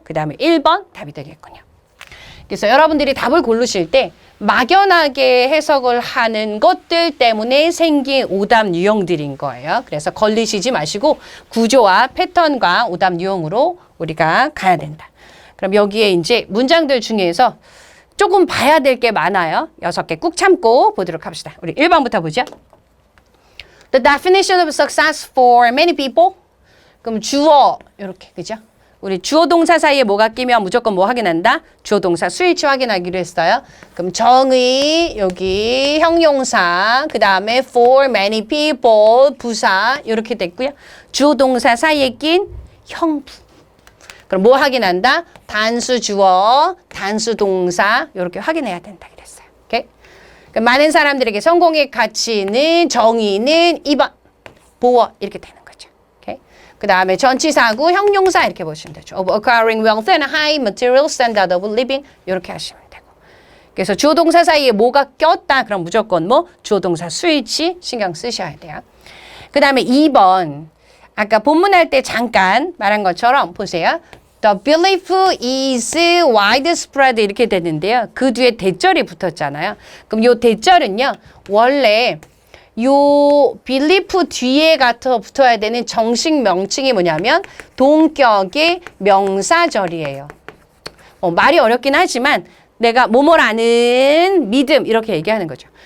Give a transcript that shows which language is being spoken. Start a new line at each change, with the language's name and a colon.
Korean: 그 다음에 1번 답이 되겠군요. 그래서 여러분들이 답을 고르실 때 막연하게 해석을 하는 것들 때문에 생긴 오답 유형들인 거예요. 그래서 걸리시지 마시고 구조와 패턴과 오답 유형으로 우리가 가야 된다. 그럼 여기에 이제 문장들 중에서 조금 봐야 될 게 많아요. 6개 꾹 참고 보도록 합시다. 우리 1번부터 보죠.
English: The definition of success for many people.
Korean: 그럼 주어 이렇게 그죠? 우리 주어 동사 사이에 뭐가 끼면 무조건 뭐 확인한다? 주어 동사 스위치 확인하기로 했어요. 그럼 정의 여기 형용사 그 다음에 for many people 부사 이렇게 됐고요. 주어 동사 사이에 낀 형부. 그럼 뭐 확인한다? 단수 주어, 단수 동사 이렇게 확인해야 된다 그랬어요. 오케이? 그럼 많은 사람들에게 성공의 가치는 정의는 2번 보어 이렇게 되는 거죠. 오케이? 그 다음에 전치사구 형용사 이렇게 보시면 되죠.
English: Of acquiring wealth and high material standard of living
Korean: 이렇게 하시면 되고. 그래서 주어 동사 사이에 뭐가 꼈다 그럼 무조건 뭐 주어 동사 스위치 신경 쓰셔야 돼요. 그 다음에 2번 아까 본문할 때 잠깐 말한 것처럼 보세요.
English: The belief is widespread
Korean: 이렇게 되는데요. 그 뒤에 대절이 붙었잖아요. 그럼 요 대절은요. 원래 요 belief 뒤에 붙어야 되는 정식 명칭이 뭐냐면 동격의 명사절이에요. 말이 어렵긴 하지만 내가 뭐뭐라는 믿음 이렇게 얘기하는 거죠.